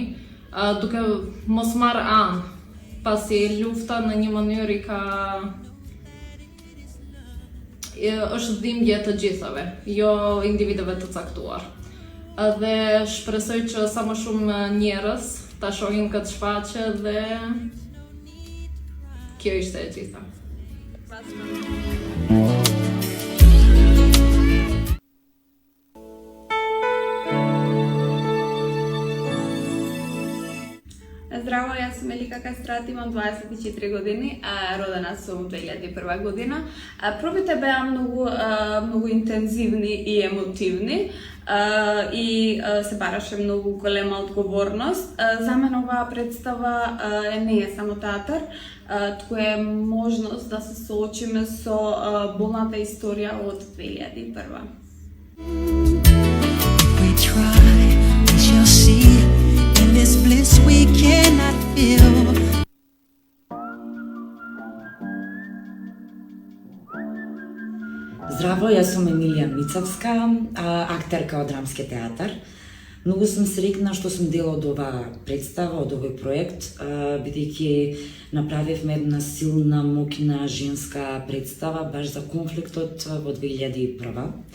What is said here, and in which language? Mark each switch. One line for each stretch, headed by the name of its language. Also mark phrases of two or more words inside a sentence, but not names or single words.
Albanian: Duke mos marrë anë, pasi lufta në një mënyrë është dhimbje të gjithave, jo individëve të caktuar. Dhe shpresoj që sa më shumë njerëz ta shohin këtë shfaqje dhe kjo ishte e gjitha.
Macedonian: Здраво, јас сум Елика Кастрат, имам 24 години, родена сум 2001 година. Пробите беа многу интензивни и емотивни и се бараше многу голема одговорност. За мен оваа представа не е само театар, туку е можност да се соочиме со болната историја од 2001.
English: We try, we shall see. This bliss we cannot feel.
Macedonian: Здраво, јас сум Емилија Мицовска, актерка од Драмски театар. Многу сум среќна што сум дел од оваа представа, од овој проект, бидејќи направивме една силна, моќна женска представа баш за конфликтот во 2001.